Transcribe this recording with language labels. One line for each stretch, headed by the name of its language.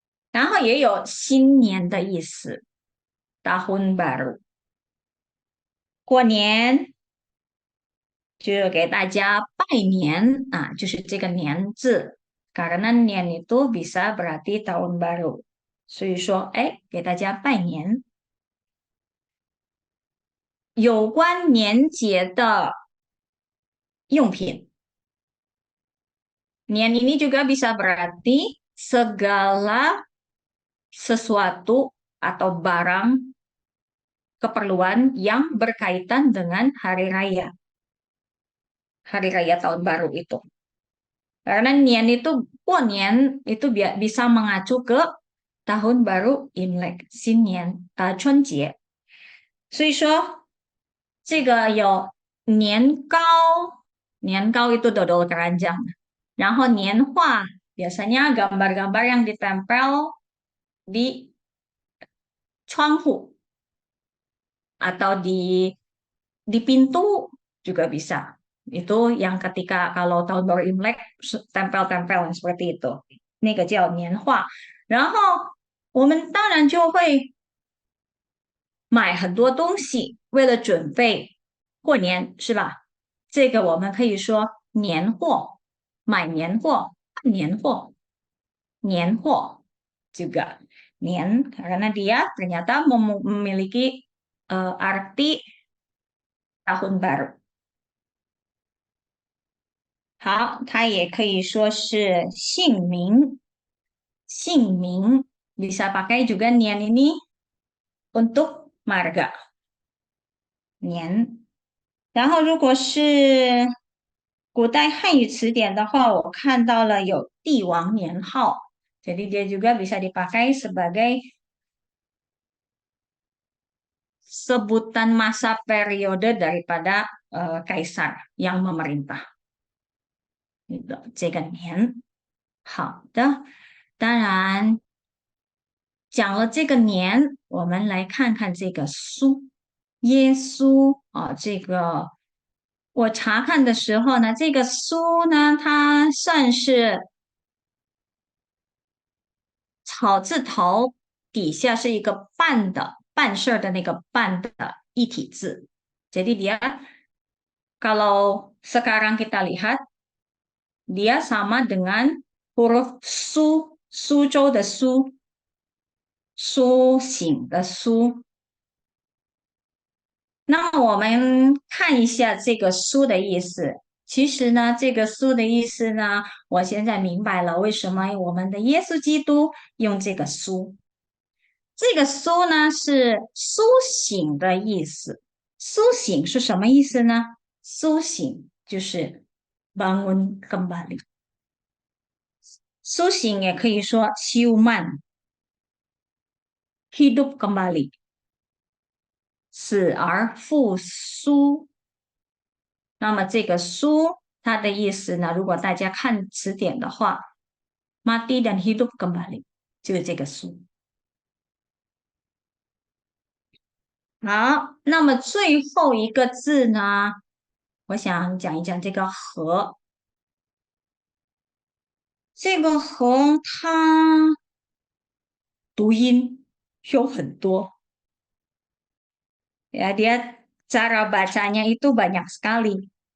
Chinese: 然后也有新年的意思，
Indonesian: tahun baru。
Chinese: 过年就给大家拜年啊，就是这个年字，
Indonesian: karena年 itu bisa berarti tahun baru，
Chinese: 所以说，哎，给大家拜年。有关年节的用品，
Indonesian: 年 ini juga bisa berarti segala sesuatu atau barang keperluan yang berkaitan dengan hari raya tahun baru itu. Karena nian itu, nian itu bisa mengacu ke tahun baru Imlek,
Chinese: 新年，春节。所以说，这个有年糕，年糕
Indonesian: itu dodol keranjang.
Chinese: 然后年画
Indonesian: biasanya gambar-gambar yang ditempel di 窗户 atau di pintu juga bisa. Itu yang ketika kalau tahun baru Imlek tempel-tempel seperti itu.
Chinese: 那个叫年画。然后我们当然就会买很多东西，为了准备过年，是吧？这个我们可以说年货，买年货，办年货，年货 juga 年
Indonesian: karena dia ternyata memiliki arti tahun baru。
Chinese: 好，它也可以说是姓名，姓名
Indonesian: bisa pakai juga nian ini untuk marga
Chinese: 年。然后如果是古代汉语词典的话，我看到了有帝王年号，
Indonesian: jadi dia juga bisa dipakai sebagai sebutan masa periode daripada kaisar yang memerintah。
Chinese: 这个年，好的。当然，讲了这个年，我们来看看这个苏，耶稣啊，这个我查看的时候呢，这个苏呢，它算是草字头底下是一个办的办事儿的那个办的一体字。
Indonesian: Jadi dia kalau sekarang kita lihat dia sama dengan huruf su
Chinese: 苏州的苏，苏醒的苏。那么我们看一下这个书的意思。其实呢，这个书的意思呢，我现在明白了为什么我们的耶稣基督用这个书。这个苏呢是苏醒的意思。苏醒是什么意思呢？苏醒就是
Indonesian: bangun kembali。
Chinese: 苏醒也可以说
Indonesian: siuman hidup kembali，
Chinese: 死而复苏。那么这个苏它的意思呢，如果大家看词典的话，
Indonesian: mati dan hidup kembali，
Chinese: 就是这个书。好，那么最后一个字呢，我想讲一讲这个“和”。这个“和”它读音有很多，
Indonesian: ya dia cara bacanya itu banyak sekali.